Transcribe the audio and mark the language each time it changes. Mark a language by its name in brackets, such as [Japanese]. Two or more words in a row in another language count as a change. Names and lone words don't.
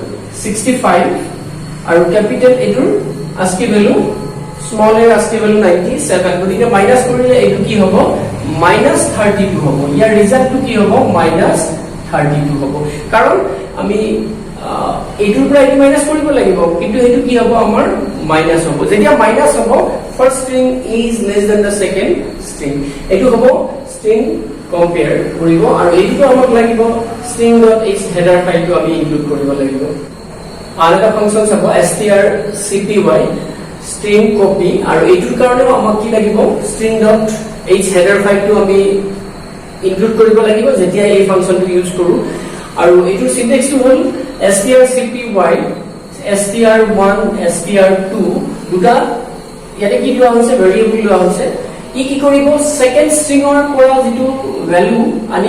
[Assamese] 65 আৰু ক্যাপিটাল এটোৰ ASCII ভ্যালু স্মল এৰ ASCII ভ্যালু 97 গতিকে মাইনাস কৰিলে এইটো কি হ'ব -32 হ'ব ইয়াৰ ৰিজাল্টটো কি হ'ব -32 হ'ব কাৰণ আমি এইটোৰ পৰা এইটো মাইনাস কৰিব লাগিব কিন্তু এইটো কি হ'ব আমাৰ মাইনাস হ'ব যেতিয়া মাইনাস হ'ব [English] first string is less than the second string [Assamese] এইটো হ'ব [English] string compare [Assamese] কৰিব আৰু এইটো আমাক লাগিব string.h হেডাৰ ফাইলটো আমি ইনক্লুড কৰিব লাগিব আৰু এটা ফাংচন চাব strcpy [English] string copy [Assamese] আৰু এইটোৰ কাৰণে আমাক কি লাগিব string.h হেডাৰ ফাইলটো আমি ইনক্লুড কৰিব লাগিব যেতিয়া এই ফাংচনটো ইউজ কৰো আৰু এইটো সিনট্যাক্সটো হ'ল strcpy str1 str2 দুটা ইয়াতে কি লোৱা হৈছে ভেৰিয়েবল লোৱা হৈছে ই কি কৰিব সেকেন্ড স্ট্ৰিংৰ পৰা যেটো ভ্যালু আনি